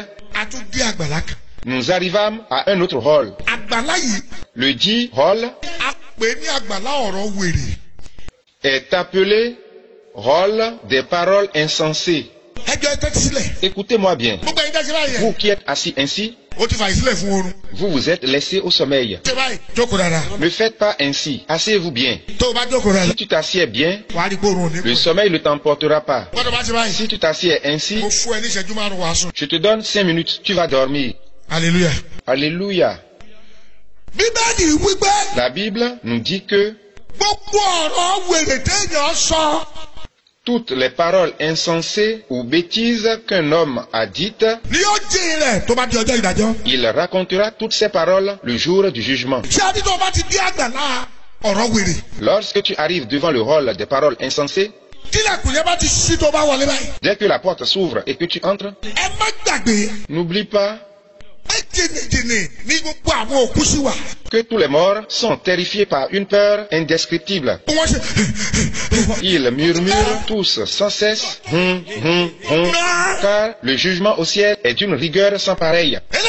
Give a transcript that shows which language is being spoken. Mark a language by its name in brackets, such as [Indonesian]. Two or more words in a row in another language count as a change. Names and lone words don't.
[Yoruba] a tún dé àgbàlá kan. [French] nous arrivâmes à un autre hall. [Yoruba] àgbàlá yìí [French] Le dit hall [Yoruba] a pè ní àgbàlá ọ̀rọ̀ wèrè. [French] est appelé hall des paroles insensées. [Yoruba] ẹjọ́ ẹ tẹ́tí sílẹ̀. [French] Écoutez-moi bien. [Yoruba] gbogbo ẹ̀yin tẹ́tí báyìí. [French] Vous qui êtes assis ainsi, [Yoruba] o ti fàyè sílẹ̀ fún oorun. [French] vous vous êtes laissé au sommeil. [Yoruba] ṣé báyìí jókòó dáadáa. [French] Ne faites pas ainsi. Asseyez-vous bien. [Yoruba] tó o bá jókòó dáadáa. [French] Si tu t'assieds bien, [Yoruba] wà á rí gbóòórùn òní. [French] le sommeil ne t'emportera pas. [Yoruba] gbọ́dọ̀ bá ṣe báyìí. [French] Si tu t'assieds ainsi, [Yoruba] mo fún ẹ ní ìṣẹ́jú márùn-ún wàá sùn. [French] je te donne 5 minutes, tu vas dormir. [Yoruba] hallelujah. [French] Alléluia. [Yoruba] bíbélì wípé [French] La Bible nous dit que [Yoruba] gbogbo ọ̀rọ̀ wèrè téèyàn sọ. [French] toutes les paroles insensées ou bêtises qu'un homme a dites, [Yoruba] ni yóò jí rẹ̀ tó bá di ọjọ́ ìdájọ́. [French] il racontera toutes ces paroles le jour du jugement. [Yoruba] ṣé a ní tó o bá ti dé àgbàlá ọ̀rọ̀ wèrè. [French] Lorsque tu arrives devant le hall des paroles insensées, [Yoruba] tílẹ̀kùn yẹn bá ti ṣí tó bá wọlé báyìí. [French] dès que la porte s'ouvre et que tu entres, [Yoruba] ẹ má gbàgbé [French] n'oublie pas Que tous les morts sont terrifiés par une peur indescriptible. Ils murmurent tous sans cesse, car le jugement au ciel est d'une rigueur sans pareille.